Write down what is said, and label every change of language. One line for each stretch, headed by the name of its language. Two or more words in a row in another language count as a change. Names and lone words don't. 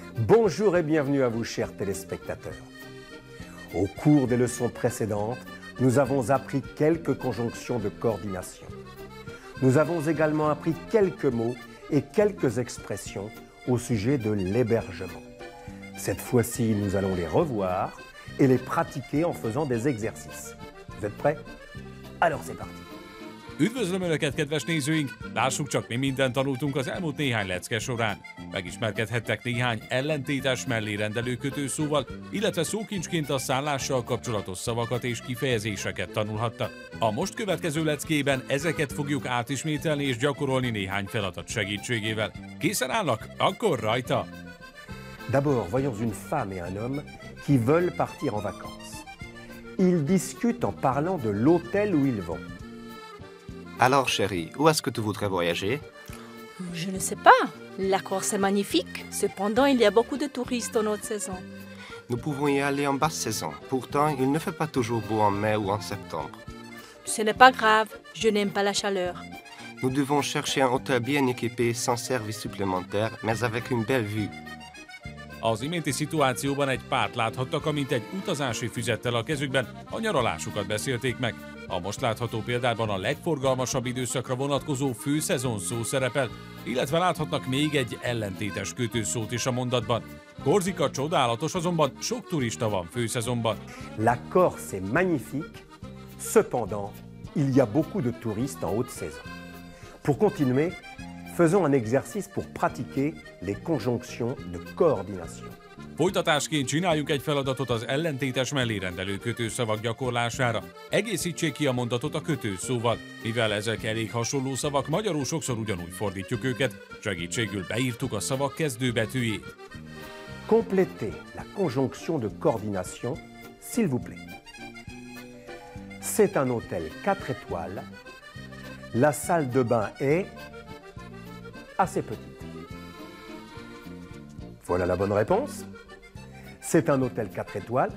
French: Bonjour et bienvenue à vous, chers téléspectateurs. Au cours des leçons précédentes, nous avons appris quelques conjonctions de coordination. Nous avons également appris quelques mots et quelques expressions au sujet de l'hébergement. Cette fois-ci, nous allons les revoir et les pratiquer en faisant des exercices. Vous êtes prêts? Alors c'est parti!
Hungarian: Üdvözlöm Önöket, kedves nézőink! Lássuk csak, mi mindent tanultunk az elmúlt néhány lecke során. Megismerkedhettek néhány ellentétes mellérendelő kötőszóval, illetve szókincsként a szállással kapcsolatos szavakat és kifejezéseket tanulhattak. A most következő leckében ezeket fogjuk átismételni és gyakorolni néhány feladat segítségével. Készen állnak? Akkor rajta!
French: D'abord, voyons une femme et un homme qui veulent partir en vacances. Ils discutent en parlant de l'hôtel où ils vont. Alors, chérie, où est-ce que tu voudrais voyager? Je ne sais pas. La Corse est magnifique. Cependant, il y a beaucoup de touristes en haute saison. Nous pouvons y aller en basse saison. Pourtant, il ne fait pas toujours beau en mai ou en septembre. Ce n'est pas grave. Je n'aime pas la chaleur. Nous devons chercher un hôtel bien équipé, sans service supplémentaire, mais avec une belle vue.
Hungarian: Az iménti szituációban egy párt láthattak, amint egy utazási füzettel a kezükben a nyaralásukat beszélték meg. A most látható példában a legforgalmasabb időszakra vonatkozó főszezon szó szerepel, illetve láthatnak még egy ellentétes kötőszót is a mondatban. Korzika csodálatos, azonban sok turista van főszezonban.
French: La Corse est magnifique, cependant, il y a beaucoup de touristes en haute saison. Pour continuer, faisons un exercice pour pratiquer les conjonctions de coordination.
Hungarian: Folytatásként csináljunk egy feladatot az ellentétes mellérendelő kötőszavak gyakorlására. Egészítsék ki a mondatot a kötőszóval. Mivel ezek elég hasonló szavak, magyarul sokszor ugyanúgy fordítjuk őket, segítségül beírtuk a szavak kezdőbetűjét.
French: Complétez la conjonction de coordination, s'il vous plaît. C'est un hôtel 4 étoiles. La salle de bain est assez petite. Voilà la bonne réponse. C'est un hôtel 4 étoiles.